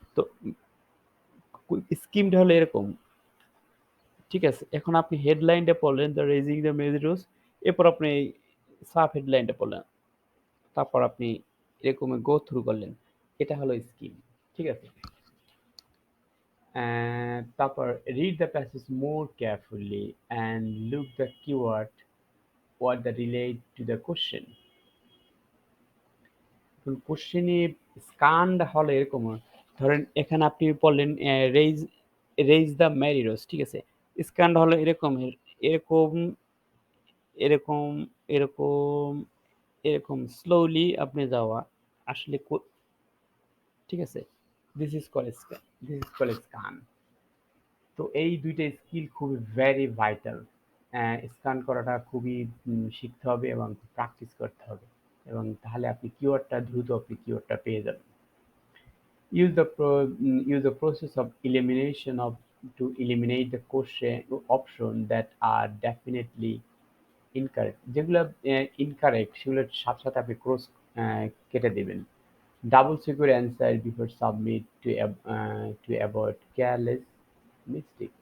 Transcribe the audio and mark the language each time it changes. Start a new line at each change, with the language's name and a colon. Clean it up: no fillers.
Bangla: তো স্কিমটা হলো এরকম, ঠিক আছে? এখন আপনি হেডলাইনটা পড়লেন, দ্য রেজিং দ্য ম্যারিডোস, এরপর আপনি সাব হেডলাইনটা পড়লেন, তারপর আপনি এরকম গো থ্রু করলেন। এটা হলো স্কিম, ঠিক আছে? তারপর
English: read the passage more carefully and look the keyword what that relate to the question.
Bangla: কোশ্চেনে স্কানটা হলো এরকম, ধরেন এখানে আপনি পড়লেন রেইজ রেইজ দ্য ম্যারিরোস, ঠিক আছে? স্কানটা হলো এরকমের, এরকম এরকম এরকম এরকম স্লোলি আপনি যাওয়া আসলে ঠিক আছে?
English: This is call scan.
Bangla: তো এই দুইটা স্কিল খুবই ভেরি ভাইটাল। স্ক্যান করাটা খুবই শিখতে হবে এবং প্র্যাকটিস করতে হবে এবং তাহলে আপনি কিওয়ার্ডটা পেয়ে যাবেন।
English: Use the process of elimination of to eliminate the question option that are definitely incorrect.
Bangla: যেগুলো incorrect সেগুলোর সাথে সাথে আপনি ক্রস কেটে দেবেন।
English: Double check your answer before submit to avoid careless mistake.